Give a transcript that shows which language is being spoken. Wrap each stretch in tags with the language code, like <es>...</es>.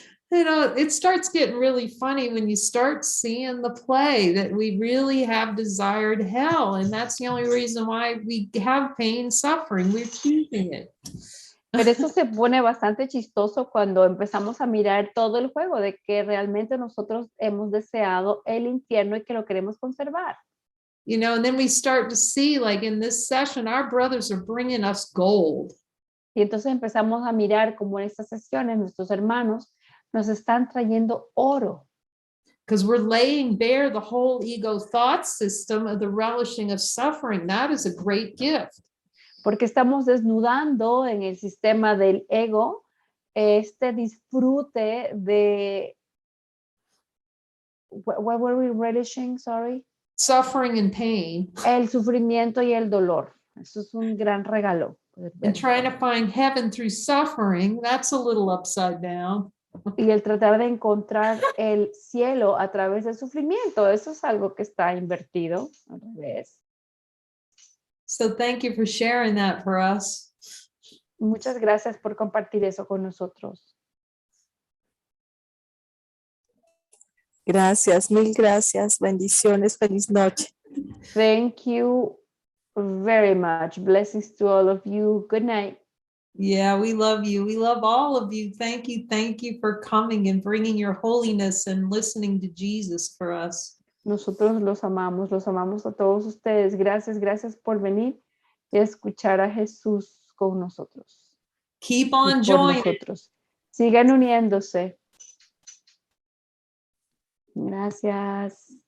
<en>You know, it starts getting really funny when you start seeing the play that we really have desired hell. And that's the only reason why we have pain, suffering. We're keeping it.</en> <es>Pero eso se pone bastante chistoso cuando empezamos a mirar todo el juego de que realmente nosotros hemos deseado el infierno y que lo queremos conservar.</es> <en>You know, and then we start to see, like in this session, our brothers are bringing us gold.</en> <es>Y entonces empezamos a mirar como en estas sesiones nuestros hermanos nos están trayendo oro.</es> <en>Because we're laying bare the whole ego thought system of the relishing of suffering. That is a great gift.</en> <es>Porque estamos desnudando en el sistema del ego este disfrute de</es> <en>what were we relishing, sorry? Suffering and pain.</en> <es>El sufrimiento y el dolor. Eso es un gran regalo.</es> <en>And trying to find heaven through suffering, that's a little upside down.</en> <es>Y el tratar de encontrar el cielo a través del sufrimiento, eso es algo que está invertido al revés.</es> <en>So thank you for sharing that for us.</en> <es>Muchas gracias por compartir eso con nosotros. Gracias, mil gracias. Bendiciones, feliz noche.</es> <en>Thank you very much. Blessings to all of you. Good night. Yeah, we love you. We love all of you. Thank you for coming and bringing your holiness and listening to Jesus for us.</en> <es>Nosotros los amamos a todos ustedes. Gracias, gracias por venir y escuchar a Jesús con nosotros.</es> <en>Keep</en> <es>Y</es> <en>on</en> <es>por</es> <en>joining.</en> <es>nosotros. Sigan uniéndose. Gracias.</es>